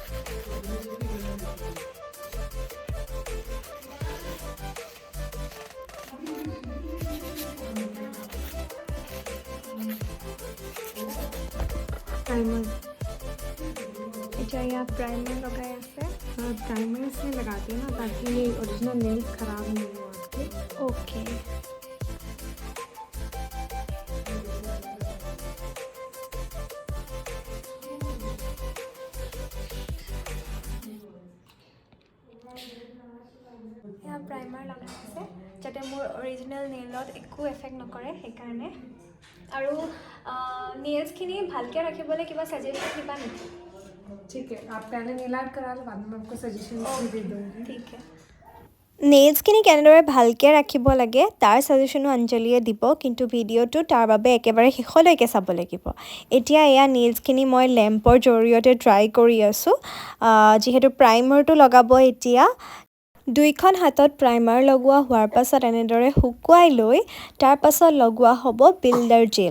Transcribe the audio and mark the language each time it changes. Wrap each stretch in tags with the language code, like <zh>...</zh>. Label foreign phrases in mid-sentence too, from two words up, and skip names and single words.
<as>এতিয়া ইয়াত প্ৰাইমাৰ লগাই আছে।</as> <hi>प्राइमर से लगाते हैं ना, ताकि ये</hi> <en>original nails</en> <hi>ख़राब नहीं हो आपके। ओके,</hi> <as>এয়া প্ৰাইমাৰ লগাই আছে যাতে মোৰ অৰিজিনেল নেইলত একো এফেক্ট নকৰে, সেইকাৰণে। আৰু নেইলছখিনি ভালকৈ ৰাখিবলৈ কিবা ছাজেশ্যন দিবা নেকি?</as> <hi>ठीक है, आप पहले</hi> <en>nail art</en> <hi>करा लो, बाद में मैं आपको सजेशन भी दे दूँगी।</hi> <as>ঠিক আছে। নেইলছখিনি কেনেদৰে ভালকৈ ৰাখিব লাগে তাৰ ছাজেশ্যনো অঞ্জলীয়ে দিব, কিন্তু ভিডিঅ'টো তাৰ বাবে একেবাৰে শেষলৈকে চাব লাগিব। এতিয়া এয়া নেইলছখিনি মই লেম্পৰ জৰিয়তে ড্ৰাই কৰি আছোঁ, যিহেতু প্ৰাইমাৰটো লগাব এতিয়া। দুইখন হাতত প্ৰাইমাৰ লগোৱা হোৱাৰ পাছত এনেদৰে শুকুৱাই লৈ তাৰ পাছত লগোৱা হ'ব</as> <en>builder gel.</en>